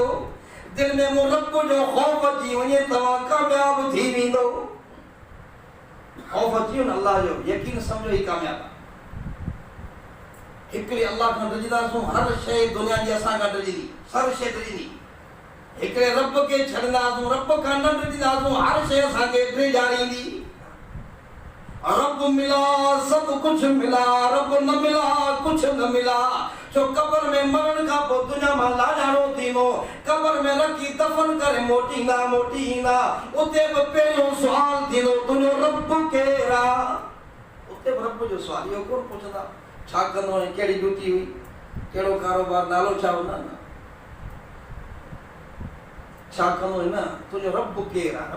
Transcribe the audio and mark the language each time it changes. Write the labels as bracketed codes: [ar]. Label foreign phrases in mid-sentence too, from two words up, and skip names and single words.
[sd] दिल में मो रब जो ख़ौफ़ अची वञे, तव्हां कामयाब थी वेंदो। ख़ौफ़ अची वञे अल्लाह जो, यकीन सम्झो ही कामयाब आहे। हिकिड़े अल्लाह खां डिजंदासूं, हर शइ दुनिया जी असां खां डिजंदी, सभु शइ डिजंदी। हिकिड़े रब खे छॾंदासूं, रब खां न डिजंदासूं, हर शइ असांखे ड्रिजारींदी। रब मिला सब कुछ मिला, रब न मिला कुछ न मिला। छो कब्र में मरण खां पोइ दुनिया मां लाॾाणो थींदो, कब्र में रखी दफ़न करे मोटींदा मोटी ईंदा, उते बि पहिरियों सुवाल थींदो तुंहिंजो रब केरु आहे। उते बि रब जो सुवाल इहो कोन पुछंदा छा कंदो ऐं कहिड़ी ड्यूटी हुई, कहिड़ो कारोबार, नालो छा हो, न छा कंदो, न तुंहिंजो रब केरु आहे।